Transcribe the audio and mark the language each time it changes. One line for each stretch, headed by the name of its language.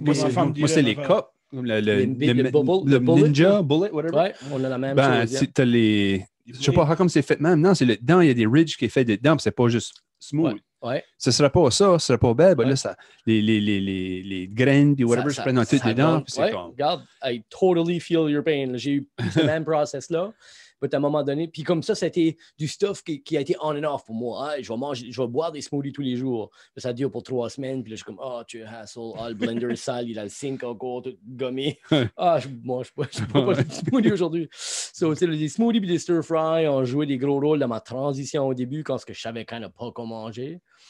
French: Moi, c'est les cups. Le
English: Ninja, bullet, whatever.
French: Ouais, on a la même chose. T'as les... Je sais pas comment c'est fait même. Non, c'est le dedans, il y a des ridges qui est fait dedans, puis c'est pas juste smooth. Ouais. Ce serait pas ça, ce serait pas belle. Là, ça, les graines, puis whatever, je prends dans tout dedans. Puis c'est comme... Regarde,
English: I totally feel your pain.
French: J'ai eu ce même process-là. À un moment donné, puis comme ça, c'était du stuff qui a été
English: on and off
French: pour moi. Hein? Je vais boire des smoothies tous les jours. Puis ça dure pour 3 semaines. Puis là, je suis comme, tu es hassle. Le blender sale, il a le sink encore, tout gommé. Je mange pas de smoothie aujourd'hui.
English: So,
French: les smoothies et des stir-fry ont joué des gros rôles dans ma transition au début quand je savais quand même pas comment manger.